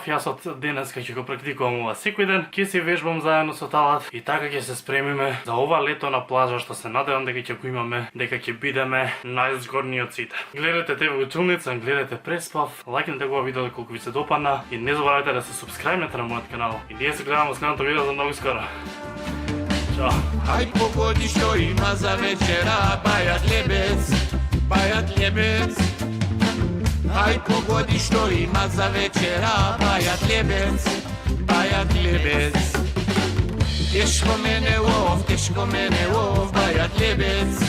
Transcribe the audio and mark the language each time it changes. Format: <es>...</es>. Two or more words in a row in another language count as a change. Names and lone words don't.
<mk>Јас од денеска ќе го практикувам ова секој ден. Ќе се вежбам заедно со Талат и така ќе се спремиме за ова лето на плажа, што се надевам дека ќе го имаме, дека ќе бидеме најзгорни од сите. Гледате ТВ Училница, гледате Преспав, лајкнете го видео колку ви се допадна и не заборавајте да се субскрајбнете на мојот канал. И ние се гледаме во следното видео за многу скоро. Ćao. Ај погоди што има за вечера, Бајат Љебец, Бајат Љебец. Ај погоди што има за вечера, Бајат Љебец, Бајат Љебец. Тешко мене ов, Бајат Љебец.</mk>